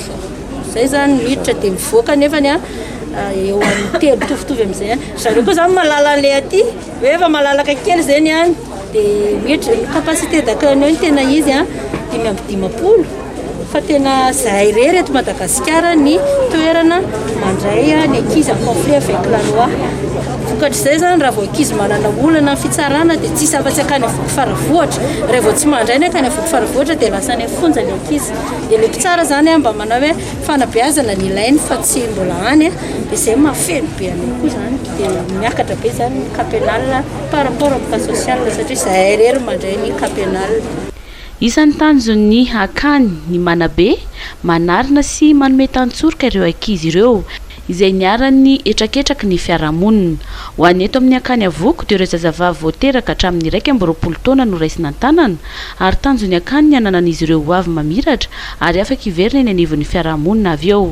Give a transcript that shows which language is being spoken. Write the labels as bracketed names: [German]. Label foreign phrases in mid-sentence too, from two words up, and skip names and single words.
[Malagasy] Zay zany miditra dia mivoaka nefany eo amin'ny 3 mitovitovy amin'izay. Zareo koa zany malala an'ilay aty hoe efa malalaka kely zany dia miditra [French] capacité d'accueil [Malagasy] tena izy 5-10 fa tena zahay irery eto Madagasikara ny toerana mandray ny ankizy [French] en conflit avec la loi. [Malagasy] Vokatr'izay zany raha vao ankizy manana olana fitsarana dia tsy afa-tsy akany avoko faravohatra. Raha vao tsy mandray ny akany avoko faravohatra dia lasa ny fonja ny ankizy. Dia le mpitsara zany mba manao hoe fanabeazana ny ilainy fa tsy mbola any dia izay mafeno be any koa zany dia miakatra be zany ny [French] cas pénal par rapport au cas social [Malagasy] satria zahay irery mandray ny [French] cas pénal. [Malagasy] Isan'ny tanjon'ny akany ny manabe manarina sy manome tantsoroka ireo ankizy ireo izay niarany etraketraky ny fiarahamonina. Ho an'ny eto amin'ny akany avoko dia ireo zazavavy voateraka hatramin'ny 20 taona no raisina an-tanana ary tanjon'ny akany ny ananan'izy ireo ho avy mamiratra ary afaka iverina eny anivon'ny fiarahamonina avy eo.